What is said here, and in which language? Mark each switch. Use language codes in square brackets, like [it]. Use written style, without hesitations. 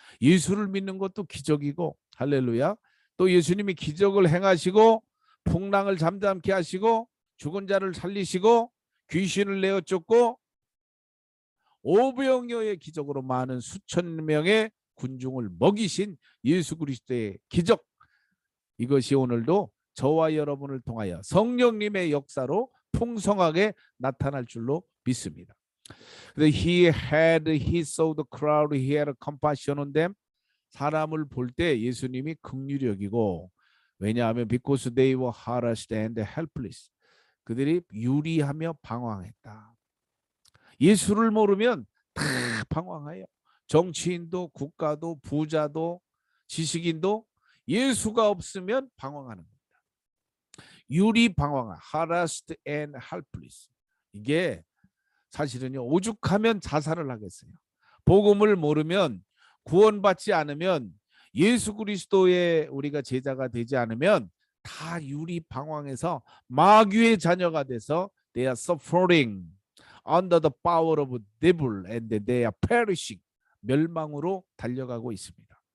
[ko] 예수를 믿는 것도 기적이고 할렐루야. 또 예수님이 기적을 행하시고 풍랑을 잠잠케 하시고 죽은 자를 살리시고 귀신을 내어 쫓고 오병이어의 기적으로 많은 수천 명의 군중을 먹이신 예수 그리스도의 기적, 이것이 오늘도 저와 여러분을 통하여 성령님의 역사로 풍성하게 나타날 줄로 믿습니다. [en] He saw the crowd, he had compassion on them. [ko] 사람을 볼 때 예수님이 긍휼히 여기고, 왜냐하면 [en] because they were harassed and helpless. [ko] 그들이 유리하며 방황했다. 예수를 모르면 다 방황해요. 정치인도 국가도 부자도 지식인도 예수가 없으면 방황하는 겁니다. 유리 방황, [en] harassed and helpless. [ko] 이게 사실은요, 오죽하면 자살을 하겠어요. 복음을 모르면, 구원받지 않으면, 예수 그리스도의 우리가 제자가 되지 않으면 다 유리 방황해서 마귀의 자녀가 돼서 [en] they are suffering under the power of devil and they are perishing, [ko] 멸망으로 달려가고 있습니다.